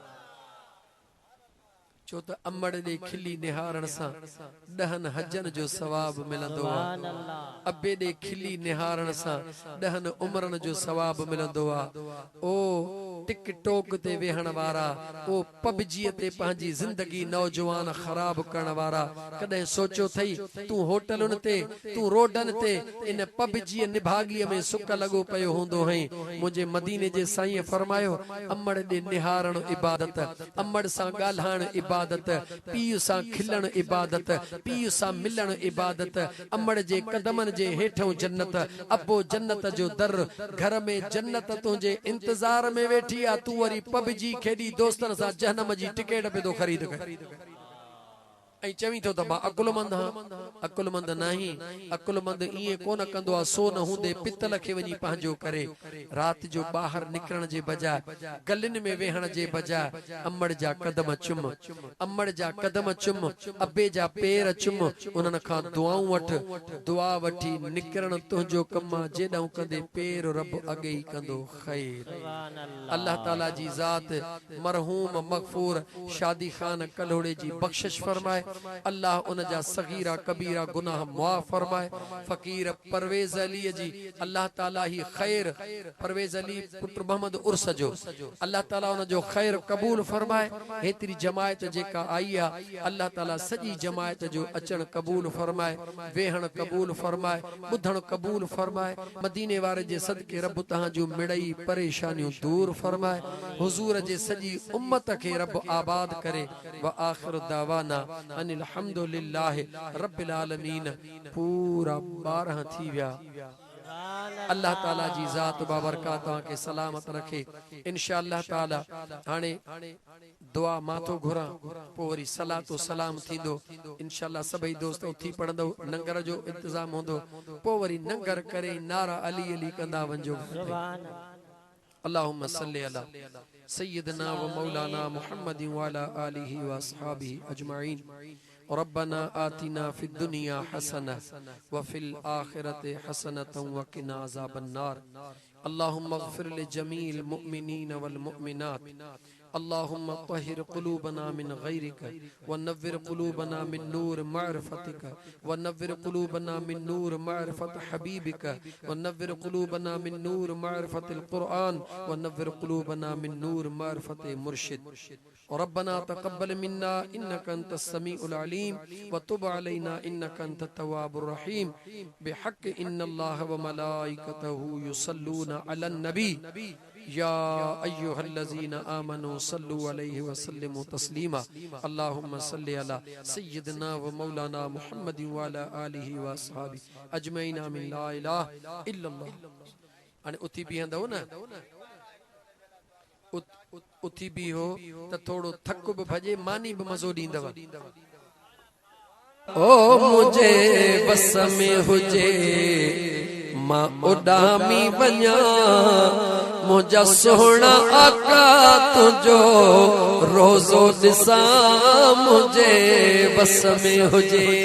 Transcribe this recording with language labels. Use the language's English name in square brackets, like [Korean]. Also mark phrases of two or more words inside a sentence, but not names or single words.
[Sindhi] छो त अम्मड़ दे खिली निहारण सां 10 हजन जो सवाब मिलंदो आहे। अब्बे दे खिली निहारण सां 10 उमरन जो सवाब मिलंदो आहे। ओ टिक टोक ते वेहण वारा ओ पबजी ते पंहिंजी जिंदगी नौजवान खराब करण वारा कदे सोचो थई तू होटलन ते तू रोडन ते इन पबजी निभागी में सुक लगो पयो हुंदो है। मुझे मदीने जे साईं फरमायो अम्मड़ दे निहारण इबादत अम्मड़ सा गाल्हाण इबादत पीउ सां खिलण इबादत पीउ सां मिलण इबादत अम्मड़ जे कदमन जे हेठों जन्नत अबो जन्नत जो दर घर में जन्नत तुझे इंतजार में वेठी आ। तू वरी पबजी खेडी दोस्तन सां जहन्नम जी टिकट पे तो खरीद कर ऐं चवी तो त मां अकुलमंद हां। अकुलमंद नहीं अकुलमंद इए कोन कंदो आ सो न हूंदे पितल खे वनी पंहिंजो करे रात जो बाहर निकरण जे बजाय गलिन में वेहण जे बजाय अम्मड़ जा कदम चुम अम्मड़ जा कदम चुम अब्बे जा पैर चुम उन्हनि खां दुआऊं वठ दुआ वठी निकरण तुंहिंजो कम आ। जेॾां कंदे पैर रब अॻे ई कंदो खैर। अल्लाह ताला जी ज़ात मरहूम मगफूर शादी खान कलोड़े जी बख्शिश फरमाए। अल्लाह उन जा सगीरा कबीरा गुनाह मुआफ़ फरमाए। फकीर परवेज अली जी अल्लाह ताला ही खैर परवेज अली पुत्र मोहम्मद उर्स जो अल्लाह ताला उन जो खैर कबूल फरमाए। हेतरी जमायत जेका आई आ अल्लाह ताला सजी जमायत जो अचण कबूल फरमाए वेहण कबूल फरमाए बुधण कबूल फरमाए। मदीने वारे जे सदके रब तहां जो मिड़ई परेशानियों दूर फरमाए। हुजूर जे सजी उम्मत के रब आबाद करे। [Arabic] وآخر دعوانا أن الحمد لله رب العالمين. [Sindhi] पूरा 12 थी विया। अल्लाह ताला जी ज़ात बाबरकात के सलामत रखे। इंशाअल्लाह ताला हाने दुआ माथो घुरा पो वरी सलातो सलाम थींदो। इंशाअल्लाह सभई दोस्त उथी पढ़ंदो नंगर जो इंतजाम होंदो पो वरी नंगर करे नारा अली अली कंदा वंजो। [Arabic] اللهم صل على سيدنا ومولانا محمد وعلى آله وأصحابه أجمعين. ربنا آتنا في الدنيا حسنة وفي الآخرة حسنة وقنا عذاب النار. اللهم اغفر لجميع المؤمنين والمؤمنات. اللهم طهر قلوبنا من غيرك ونور قلوبنا من نور معرفتك ونور قلوبنا من نور معرفة حبيبك ونور قلوبنا من نور معرفة القرآن ونور قلوبنا من نور معرفة مرشد. ربنا تقبل منا إنك أنت السميع العليم وتب علينا إنك أنت التواب الرحيم. بحق إن الله وملائكته يصلون على النبي يا أيها الذين آمنوا صلوا عليه وسلموا تسليما. اللهم صل على سيدنا ومولانا محمد وعلى آله وأصحاب أجمعين آمين. لا إله إلا الله. [Sindhi] अने उथी बीहंदो न उथी भी हो त थोड़ो थक भी भजे मानी भी मज़ो दींदव। ओ मुझे बस में हुजे मां उडामी वञा मुझा सोहना आका तुझो रोज़ो ॾिसां मुझे बस में हुजे